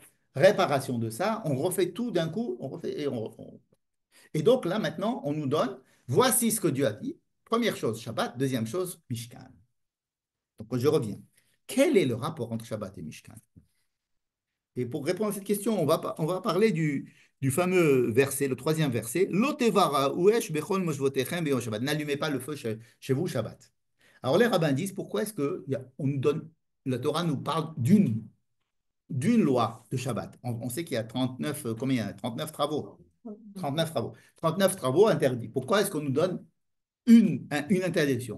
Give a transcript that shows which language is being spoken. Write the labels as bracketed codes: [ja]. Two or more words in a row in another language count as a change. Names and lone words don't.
[fr] Réparation de ça, on refait tout d'un coup, on refait et donc là, maintenant, on nous donne, voici ce que Dieu a dit. Première chose, Shabbat. Deuxième chose, Mishkan. Donc, je reviens. Quel est le rapport entre Shabbat et Mishkan? Et pour répondre à cette question, on va parler du fameux verset, le troisième verset. [he] לא תבערו אש בכל מושבותיכם ביום שבת. [fr] N'allumez pas le feu chez vous, Shabbat. Alors, les rabbins disent, pourquoi est-ce qu'on nous donne, la Torah nous parle d'une loi de Shabbat? On sait qu'il y a 39, combien? 39 travaux. 39 travaux. 39 travaux interdits. Pourquoi est-ce qu'on nous donne une interdiction?